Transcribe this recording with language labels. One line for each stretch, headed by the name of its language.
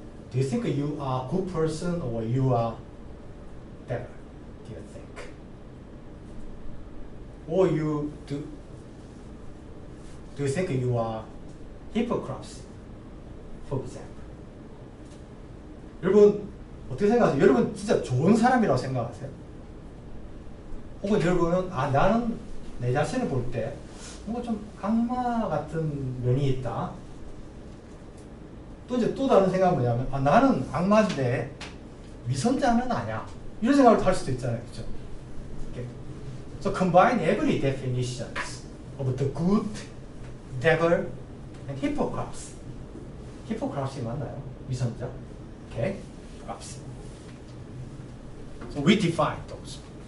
English: Do you think you are a good person or you are better? Do you think? Or do you think you are hypocrisy, for example?
Korean: 여러분 어떻게 생각하세요? 여러분 진짜 좋은 사람이라고 생각하세요? 혹은 여러분은 나는 내 자신을 볼 때 뭔가 좀 악마 같은 면이 있다. 또 다른 생각은 뭐냐면 나는 악마인데 위선자는 아니야. 이런 생각을 할 수도 있잖아요, 그렇죠?
English: Okay. So combine every definitions of the good, devil, and hypocrisy. hypocrisy
Korean: 맞나요? 위선자?
English: Okay, hypocrisy. So we define those.